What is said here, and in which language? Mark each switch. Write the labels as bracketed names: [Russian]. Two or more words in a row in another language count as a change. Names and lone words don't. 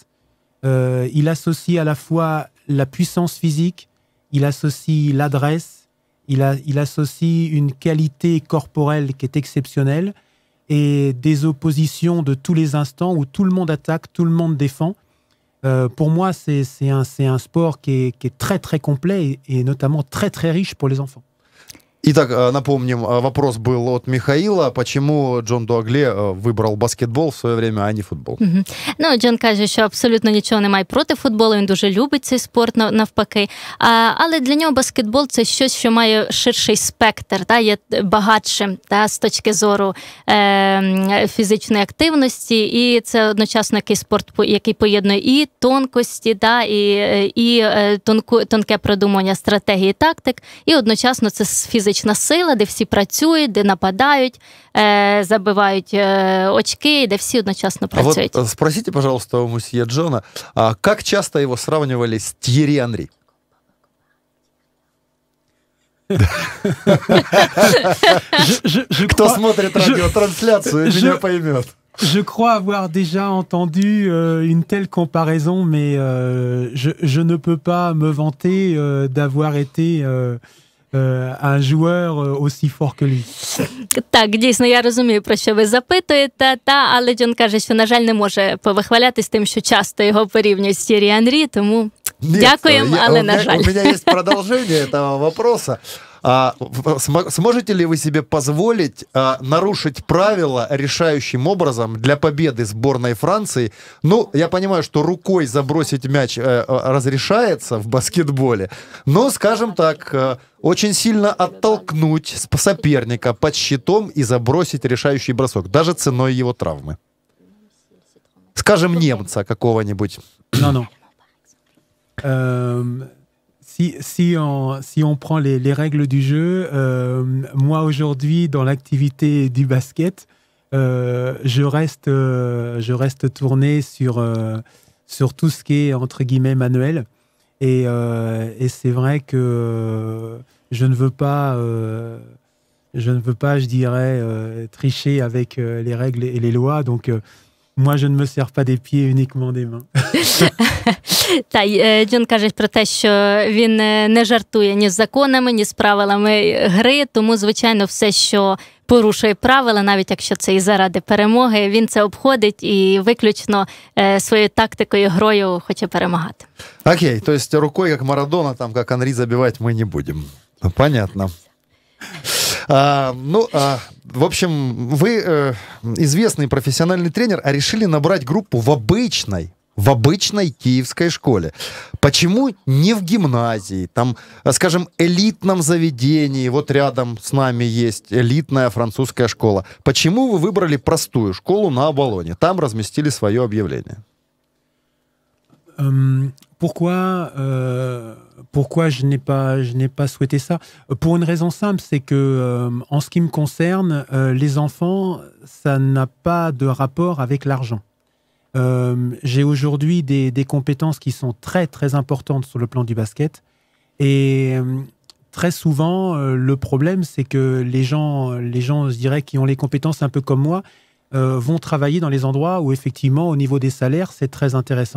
[French] Il associe à la fois la puissance physique, il associe l'adresse, il associe une qualité corporelle qui est exceptionnelle et des oppositions de tous les instants où tout le monde attaque, tout le monde défend. Pour moi, c'est un sport qui est très très complet et notamment très très riche pour les enfants. [Russian] Итак, напомним, вопрос был от Михаила, почему Джон Дуагле вибрав баскетбол в своє время, а не футбол. [Ukrainian] Ну, Джон каже, що абсолютно нічого не має проти футболу, він дуже любить цей спорт навпаки. Але для нього баскетбол – це щось, що має ширший спектр, є багатшим з точки зору фізичної активності, і це одночасно який спорт, який поєднує і тонкості, і тонке продумування стратегії, тактик, і одночасно це фізична сила, де всі працюють, де нападають, забивають очки, де всі одночасно працюють. [Russian] А вот спросите, пожалуйста, у мсье Джона, как часто его сравнивали с Тьерри Анри? Кто смотрит радиотрансляцию, меня поймет. [French] Je crois avoir déjà entendu une telle comparaison, mais je ne peux pas me vanter d'avoir été un joueur aussi fort que lui. [Ukrainian] Так, дійсно, я розумію, про що ви запитуєте, але Джон каже, що, на жаль, не може повихвалятись тим, що часто його порівнюють з Т'єрі Анрі, тому дякуємо, але на жаль. [Russian] У меня есть продолжение этого вопроса. Сможете ли вы себе позволить нарушить правила решающим образом для победы сборной Франции? Ну, я понимаю, что рукой забросить мяч разрешается в баскетболе, но, скажем так, очень сильно оттолкнуть соперника под щитом и забросить решающий бросок, даже ценой его травмы. Скажем, немца какого-нибудь. [French] Non. Si on prend les règles du jeu, moi aujourd'hui dans l'activité du basket, je reste tourné sur tout ce qui est entre guillemets manuel, et c'est vrai que je ne veux pas, je dirais, tricher avec les règles et les lois, donc moi je ne me sers pas des pieds, uniquement des mains. [Ukrainian] Та Джон каже про те, що він не жартує ні з законами, ні з правилами гри, тому, звичайно, все, що порушує правила, навіть якщо це і заради перемоги, він це обходить і виключно своєю тактикою, грою хоче перемагати. [Russian] Окей, то есть рукой, как Марадона, там, как Анри, забивать мы не будем. Понятно. В общем, вы известный профессиональный тренер, а решили набрать группу в обычной киевской школе. Почему не в гимназии, там, скажем, элитном заведении, вот рядом с нами есть элитная французская школа. Почему вы выбрали простую школу на Оболоне? Там разместили свое объявление. [French] Pourquoi je n'ai pas souhaité ça? Pour une raison simple, c'est que en ce qui me concerne, les enfants, ça n'a pas de rapport avec l'argent. J'ai aujourd'hui des compétences qui sont très très importantes sur le plan du basket, et très souvent le problème, c'est que les gens, je dirais, qui ont les compétences un peu comme moi, vont travailler dans les endroits où effectivement au niveau des salaires c'est très intéressant.